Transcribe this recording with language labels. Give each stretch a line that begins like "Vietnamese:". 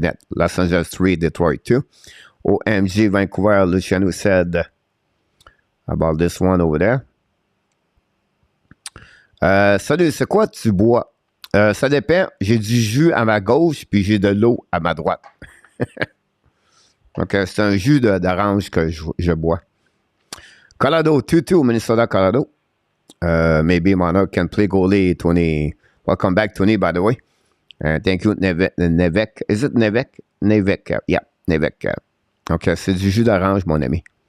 English: Los Angeles 3, Detroit 2. OMG, Vancouver, Luciano said about this one over there.
French: Salut, c'est quoi tu bois? Ça dépend. J'ai du jus à ma gauche, puis j'ai de l'eau à ma droite. Donc, c'est un jus d'orange que je bois.
English: Colorado, 2-2, Minnesota, Colorado. Maybe Monarch can play goalie, Tony. Welcome back, Tony, by the way. Thank you, Nevek. Is it Nevek? Nevek, yeah, Nevek.
French: OK, c'est du jus d'orange, mon ami.